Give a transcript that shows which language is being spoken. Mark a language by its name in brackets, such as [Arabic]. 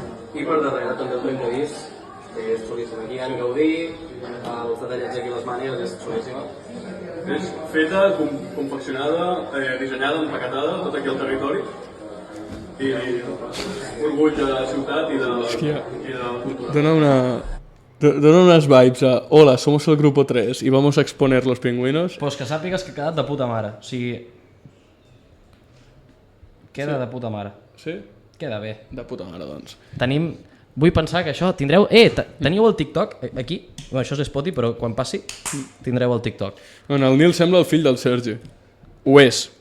[Catalan] I per darrere també el hem vist, que és xulíssim. Aquí en Gaudí, els detallets aquí a les mànigues, és xulíssima. És feta, confeccionada, dissenyada, empaquetada, tot aquí al territori. I orgull de la ciutat i de la cultura. [Spanish] Dona unas vibes a hola, somos el grupo 3 y vamos a exponer los pingüinos. [Catalan] Pues que sàpigues que ha quedat de puta mare. O sigui... Queda de puta mare. Sí? Queda bé. De puta mare, doncs. Tenim... Vull pensar que això tindreu... Teniu el TikTok aquí? Bueno, això és Spotify, però quan passi tindreu el TikTok. Bueno, el Nil sembla el fill del Sergi. Ho és.